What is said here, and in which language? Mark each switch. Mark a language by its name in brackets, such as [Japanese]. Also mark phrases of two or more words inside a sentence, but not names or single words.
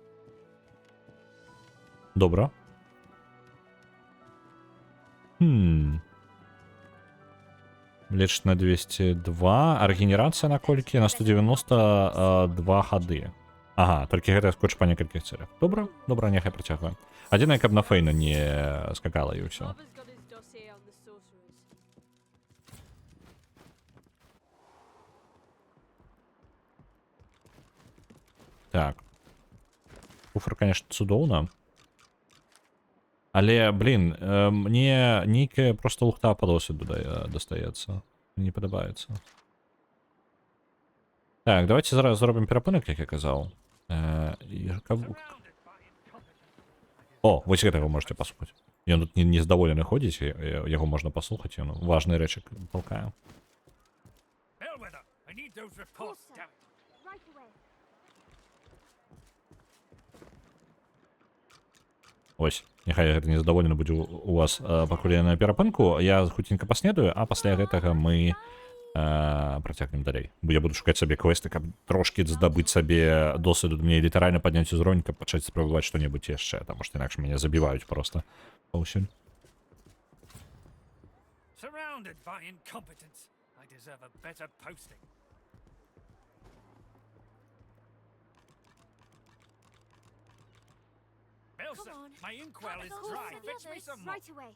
[Belarusian] Добра. Лечыць на 202. А рэгенерацыя на колькі? На 192 хады. Ага, толькі гэта скотч па некалькіх цэлях. Добра, добра, няхай працягваем. Адзінае, каб на Фейна не скакала і ўсё. [English] Father's got his dossier on the sorcerers. [Belarusian] Так. Куфр, конечно, цудоўна. Але, блин, мне нейкая просто лухта по досвіду дастаецца. Не падабаецца. Так, давайте зараз зробім перапынак, як я казаў. О, вось гэтага можете паслухаць. Ён тут нездаволены ходзіць, яго можна паслухаць, ён важныя рэчы палкае. [English] Bellwether, I need those reports, damn it. Right away. [Belarusian] Ось, няхай гэта нездаволены будзе у вас, пакуль я на перапынку. Я хуценька паснедаю, а пасля гэтага мы працягнем далей. Бо я буду шукаць сабе квесты, каб трошкі здабыць сабе досведу. Мне літаральна падняць узровень, каб пачаць спрабаваць што-небудзь яшчэ, таму што інакш мяне забіваюць проста паўсюль. [English] Surrounded by incompetence, I deserve a better posting. Belson, on. my inkwell is Call dry. for the Fetch me others some more. right away.